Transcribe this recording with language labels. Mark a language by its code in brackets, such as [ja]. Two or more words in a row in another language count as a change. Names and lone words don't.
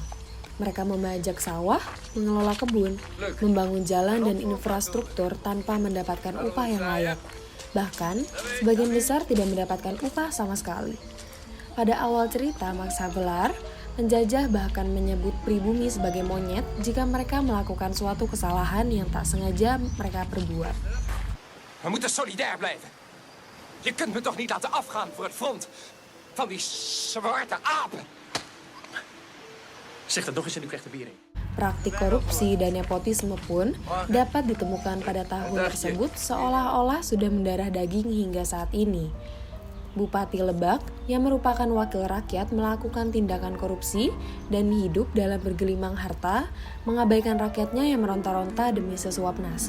[id] Mereka membajak sawah, mengelola kebun, membangun jalan dan infrastruktur tanpa mendapatkan upah yang layak. Bahkan, sebagian besar tidak mendapatkan upah sama sekali. Pada awal cerita Max Havelaar, penjajah bahkan menyebut pribumi sebagai monyet jika mereka melakukan suatu kesalahan yang tak sengaja mereka perbuat. [nl] We moeten solidair blijven. Je kunt me toch niet laten afgaan voor het front van die zwarte apen. Zeg dat nog eens en u krijgt de biering. [id] Praktik korupsi dan nepotisme pun dapat ditemukan pada tahun tersebut seolah-olah sudah mendarah daging hingga saat ini. Bupati Lebak yang merupakan wakil rakyat melakukan tindakan korupsi dan hidup dalam bergelimang harta, mengabaikan rakyatnya yang meronta-ronta demi sesuap nasi.